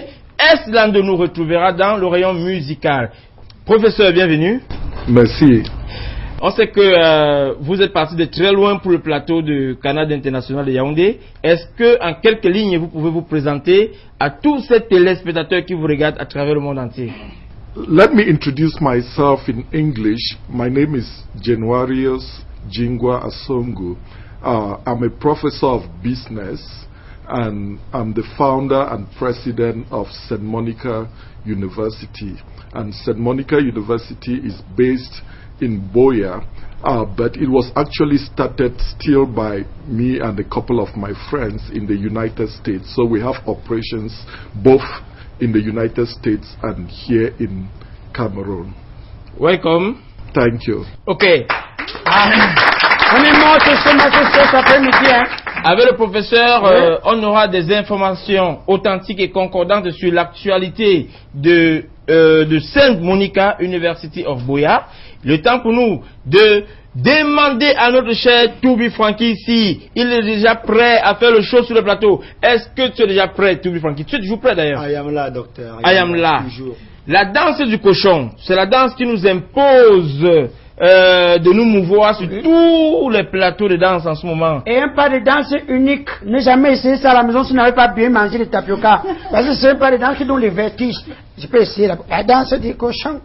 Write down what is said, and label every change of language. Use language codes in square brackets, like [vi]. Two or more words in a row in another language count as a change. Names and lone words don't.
[fr] Esland nous retrouvera dans le rayon musical. Professeur, bienvenue. Merci. On sait que vous êtes parti de très loin pour le plateau de Canada International de Yaoundé. Est-ce que, en quelques lignes, vous pouvez vous présenter à tous ces téléspectateurs qui vous regardent à travers le monde entier? [en] Let me introduce myself in English. My name is Januarius Jingwa Asongu. I'm a professor of business and I'm the founder and president of St. Monica University. And St. Monica University is based in Boya, but it was actually started still by me and a couple of my friends in the United States. So we have operations both in the United States and here in Cameroon. Welcome. Thank you. Okay. [fr] On est mort cet après-midi, hein? Avec le professeur, on aura des informations authentiques et concordantes sur l'actualité de Sainte Monica University of Boya. Le temps pour nous de demander à notre cher Tubi Franky si il est déjà prêt à faire le show sur le plateau. Est-ce que tu es déjà prêt, Tubi Franky? Tu es toujours prêt d'ailleurs? [en] I am [fr] là, docteur. [en] I am là. [fr] Toujours. La danse du cochon, c'est la danse qui nous impose de nous mouvoir sur tous les plateaux de danse en ce moment. Et un pas de danse unique. Ne jamais essayer ça à la maison si vous n'avez pas bien mangé le tapioca. Parce que c'est un pas de danse qui donne les vertiges. Je peux essayer la danse du cochon.